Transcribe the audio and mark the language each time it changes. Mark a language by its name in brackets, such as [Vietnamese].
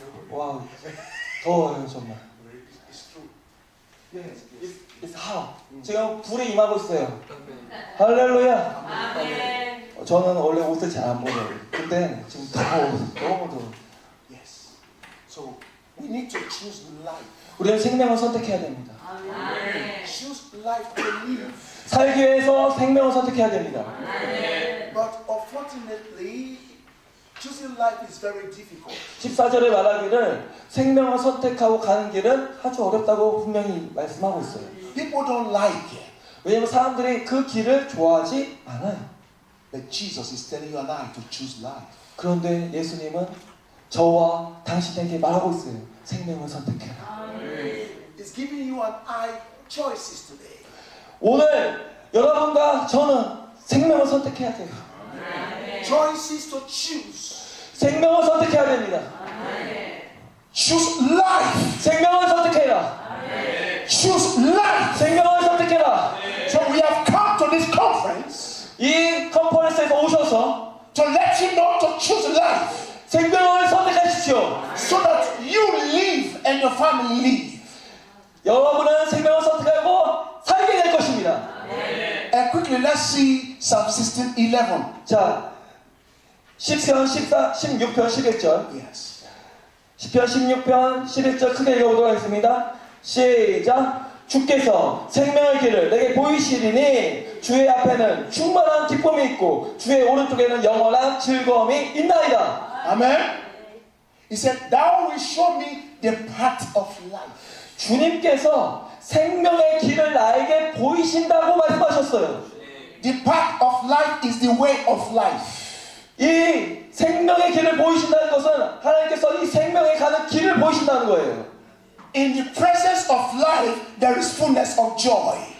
[Korean] 와우. 더워요 정말. [English] It's hot. [Korean] 지금 불이 임하고 있어요. 할렐루야. 저는 원래 옷을 잘 안 벗어요. 근데 지금 너무 더워. [English] Yes. So we need to choose life. [Korean] 우리는 생명을 선택해야 됩니다. [English] Choose life to live. [Korean] 살기 위해서 생명을 선택해야 됩니다. [English] But unfortunately, choosing life is very difficult. [Korean] 14절에 말하기를 생명을 선택하고 가는 길은 아주 어렵다고 분명히 말씀하고 있어요. [English] People don't like it. [Korean] 왜냐하면 사람들이 그 길을 좋아하지 않아요. [English] But Jesus is telling you and I to choose life. [Korean] 그런데 예수님은 저와 당신에게 말하고 있어요. 생명을 선택해라. [English] He's giving you and I choices today. [Korean] 오늘 여러분과 저는 생명을 선택해야 돼요. [English] Choices to choose. [Korean] 생명을 선택해야 됩니다. [English] Choose life. [Korean] 생명을 선택해라. [English] Choose life. [Korean] 생명을 선택해라. [English] So we have come to this conference [Korean] 이 컨퍼런스에서 오셔서 [English] to let you know to choose life. [Korean] 생명을 선택하십시오. [English] So that you live and your family live. [Korean] 여러분은 생명을 선택하고 살게 될 것입니다. [English] And quickly quickly, let's see Psalm 16:11. [Korean] 자, 10편 16편 11절. [English] Yes. [Korean] 10편 16편 11절 크게 읽어보도록 하겠습니다. 시작. 주께서 생명의 길을 내게 보이시리니 주의 앞에는 충만한 기쁨이 있고 주의 오른쪽에는 영원한 즐거움이 있나이다. [English] Amen. He said, Thou will show me the path of life. [Korean] 주님께서 생명의 길을 나에게 보이신다고 말씀하셨어요. [English] The path of life is the way of life. [Korean] 이 생명의 길을 보이신다는 것은 하나님께서 이 생명에 가는 길을 보이신다는 거예요. [English] In the presence of life, there is fullness of joy.